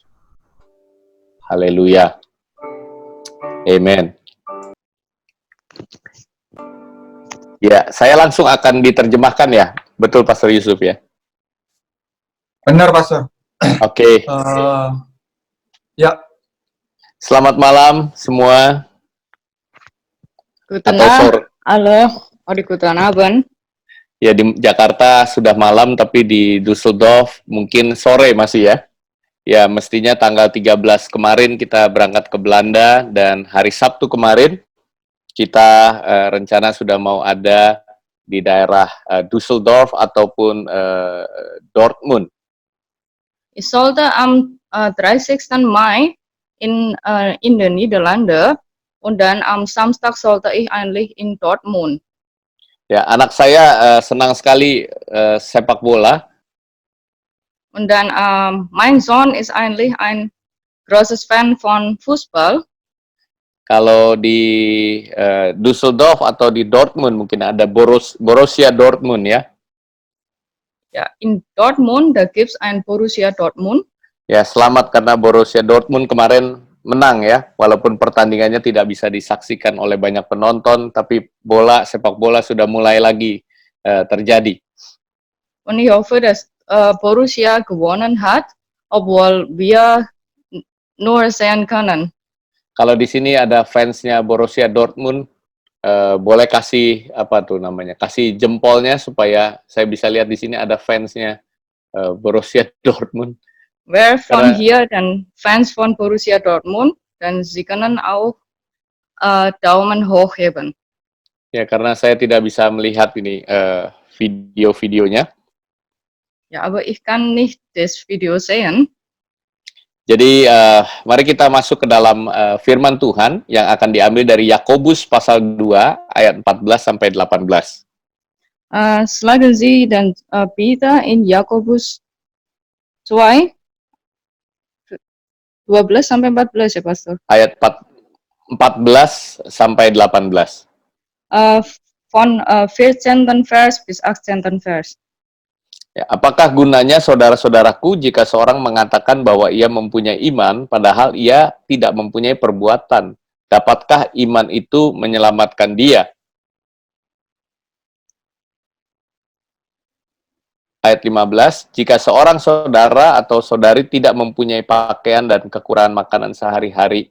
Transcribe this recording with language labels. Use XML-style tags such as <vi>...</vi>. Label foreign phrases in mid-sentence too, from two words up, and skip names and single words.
<id>Haleluya. Amen. Ya, saya langsung akan diterjemahkan ya. Betul, Pastor Yusuf ya? Benar, Pastor. Oke. Ya. Selamat malam semua.</id> <de>Guten</de> <id>Atau</id> <de>Abend, alle, oder guten Abend.</de> <id>Ya, di Jakarta sudah malam, tapi di Düsseldorf mungkin sore masih ya. Ya, mestinya tanggal 13 kemarin kita berangkat ke Belanda, dan hari Sabtu kemarin kita rencana sudah mau ada di daerah Düsseldorf ataupun Dortmund.</id> <de>Ich sollte am 30. Mai in den Niederlanden und dann am Samstag sollte ich eigentlich in Dortmund.</de> <id>Ya, anak saya senang sekali sepak bola.</id> <de>Und dann mein Sohn ist eigentlich ein großes Fan von Fußball.</de> <id>Kalau di Düsseldorf atau di Dortmund mungkin ada Borussia Dortmund ya.</id> <de>Ja, in Dortmund, da gibt es ein Borussia Dortmund.</de> <id>Ya, selamat karena Borussia Dortmund kemarin menang ya, walaupun pertandingannya tidak bisa disaksikan oleh banyak penonton, tapi sepak bola sudah mulai lagi terjadi.</id> <de>Und ich hoffe, dass Borussia gewonnen hat, obwohl wir nur sehen können.</de> <id>Kalau di sini ada fansnya Borussia Dortmund, boleh kasih apa tuh namanya? Kasih jempolnya supaya saya bisa lihat di sini ada fansnya Borussia Dortmund.</id> <de>Wer von hier dann Fans von Borussia Dortmund, dann Sie können auch Daumen hoch heben.</de> <id>Ya, karena saya tidak bisa melihat ini video-videonya.</id> <de>Ja, aber ich kann nicht das Video sehen.</de> <id>Jadi mari kita masuk ke dalam firman Tuhan yang akan diambil dari Yakobus pasal 2 ayat 14 sampai 18.</id> <de>Schlagen Sie dann bitte in Jakobus 2, 12</de> <id>sampai 14 ya, Pastor. Ayat 14 sampai 18.</id> <de>Von 14. Vers bis 18. Vers.</de> <id>Ya, apakah gunanya saudara-saudaraku jika seorang mengatakan bahwa ia mempunyai iman, padahal ia tidak mempunyai perbuatan? Dapatkah iman itu menyelamatkan dia? Ayat 15, jika seorang saudara atau saudari tidak mempunyai pakaian dan kekurangan makanan sehari-hari.</id>